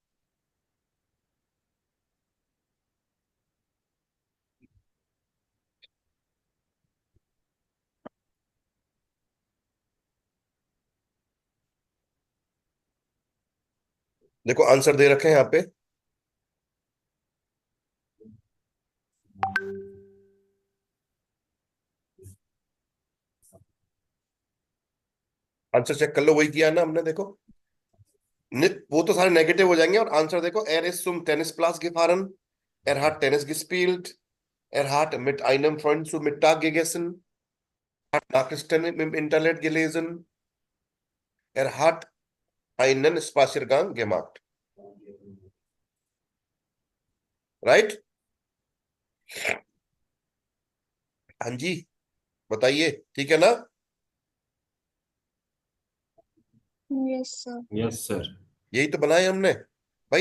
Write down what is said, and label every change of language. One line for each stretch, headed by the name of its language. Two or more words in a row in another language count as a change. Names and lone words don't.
Hindi: देखो आंसर दे रखे हैं यहाँ पे, आंसर चेक कर लो, वही किया है ना हमने, देखो वो तो सारे नेगेटिव हो जाएंगे, और आंसर देखो,
German: er ist zum Tennisplatz gefahren, er hat Tennis gespielt, er hat mit einem Freund zu Mittag gegessen, hat Nachrichten im Internet gelesen, er hat einen Spaziergang gemacht,
Hindi: राइट? हाँ जी, बताइए, ठीक है ना?
English: Yes, sir. yes sir.
Hindi: यही तो बनाए हमने भाई।